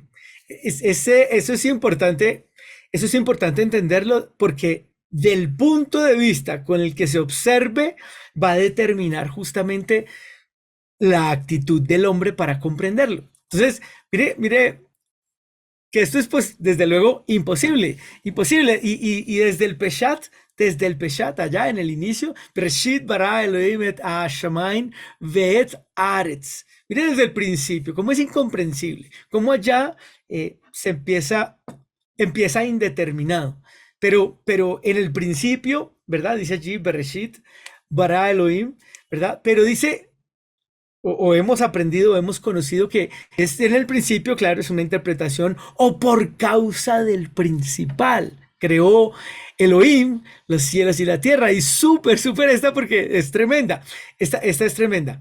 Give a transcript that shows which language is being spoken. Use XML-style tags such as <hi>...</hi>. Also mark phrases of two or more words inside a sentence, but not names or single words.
<es>Eso es importante entenderlo porque del punto de vista con el que se observe va a determinar justamente la actitud del hombre para comprenderlo. Entonces, mire que esto es pues desde luego imposible, y desde el Peshat, allá en el inicio,</es> <he>בראשית ברא אלהים את השמים ואת הארץ.</he> <es>Mire desde el principio, cómo es incomprensible, cómo allá se empieza indeterminado, pero en el principio, ¿verdad? Dice allí</es> <he>בראשית ברא אלהים,</he> <es>¿verdad? Pero dice o hemos aprendido, hemos conocido que es en el principio, claro, es una interpretación, o por causa del principal, creó Elohim los cielos y la tierra, y súper esta porque es tremenda, esta es tremenda.</es>